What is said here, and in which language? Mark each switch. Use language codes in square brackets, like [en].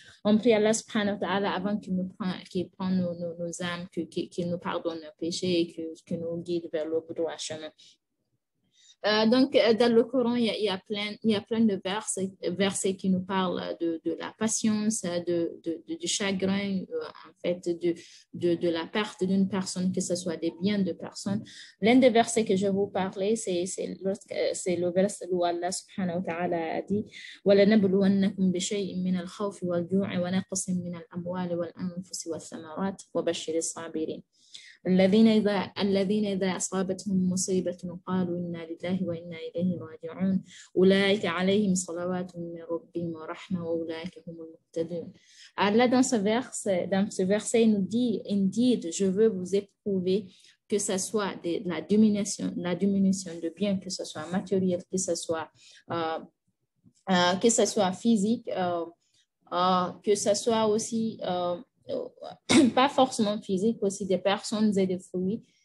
[fr] On prie Allah subhanahu wa ta'ala avant qu'il prenne nos âmes, qu'il nous pardonne nos péchés et qu'il nous guide vers le droit chemin. Donc, dans le Coran, il y a plein de versets qui nous parlent de la patience, du chagrin, en fait, de la perte d'une personne, que ce soit des biens de personnes. L'un des versets que je vais vous parler, c'est le verset où Allah subhanahu wa ta'ala a dit [ar] وَلَنَبْلُوَنَّكُمْ بِشَيْءٍ مِّنَ الْخَوْفِ وَالْجُوعِ وَنَقْصٍ مِّنَ الْأَمْوَالِ وَالْأَنفُسِ وَالثَّمَرَاتِ وَبَشِّرِ الصَّابِرِينَ الذين إذا أصابتهم مصيبة قالوا إنا لله وإنا إليه راجعون أولئك عليهم صلوات من ربهم ورحمة وأولئك هم المهتدون. [fr] Allah dans ce verset il nous dit Indeed, je veux vous éprouver, que ce soit la diminution de biens, que ce soit matériel, que ce soit physique, que ce soit aussi pas forcément physique, aussi des personnes et des fruits.